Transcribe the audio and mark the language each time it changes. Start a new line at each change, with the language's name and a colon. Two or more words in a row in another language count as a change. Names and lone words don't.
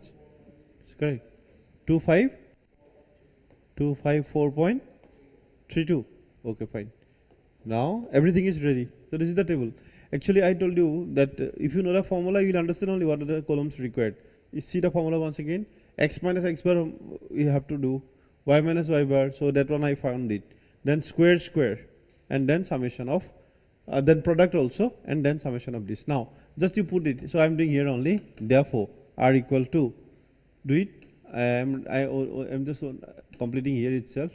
English: It's correct. 254.32. Okay, fine. Now everything is ready. So this is the table. Actually, I told you that if you know the formula, you will understand only what are the columns required. You see the formula once again. X minus x bar you have to do. Y minus y bar. So that one I found it. Then square square, and then summation of, then product also, and then summation of this. Now just you put it. So I am doing here only. Therefore, R equal to, do it. I am just completing here itself.